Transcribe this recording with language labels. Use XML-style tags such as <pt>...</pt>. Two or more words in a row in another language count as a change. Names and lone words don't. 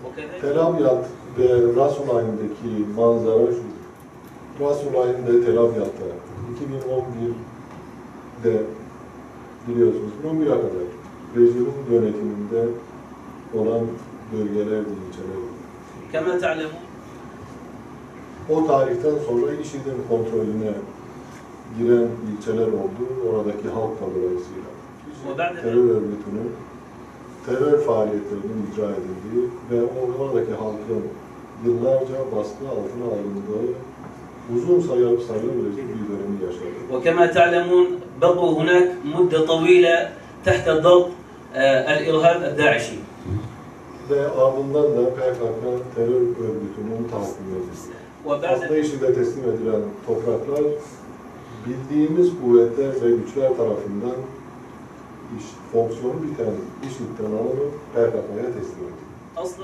<tr>Tel Abyad ve Rasulayn'daki manzara şu. Rasulayn'de Tel Abyad'da 2011'de biliyorsunuz 11'e kadar rejimin yönetiminde olan bölgelerdi, ilçelerdi.</tr> <ar>كما تعلمون</ar> <tr>O tarihten sonra IŞİD'in kontrolüne giren ilçeler oldu. Oradaki halk da dolayısıyla. Terör örgütünün terör faaliyetlerinin icra edildiği ve oradaki halkın yıllarca baskı altına alındığı uzun sayılabilecek bir dönemi yaşadı.</tr> <ar>وكما تعلمون بقوا هناك مدة طويلة تحت ضغط الإرهاب الداعشي.</ar> <tr>Ve ardından da PKK terör örgütünün tahakkümü edildi. Aslında IŞİD'e teslim edilen topraklar bildiğimiz kuvvetler ve güçler tarafından fonksiyonu biten IŞİD'den alınıp PKK'ya teslim edildi.</tr>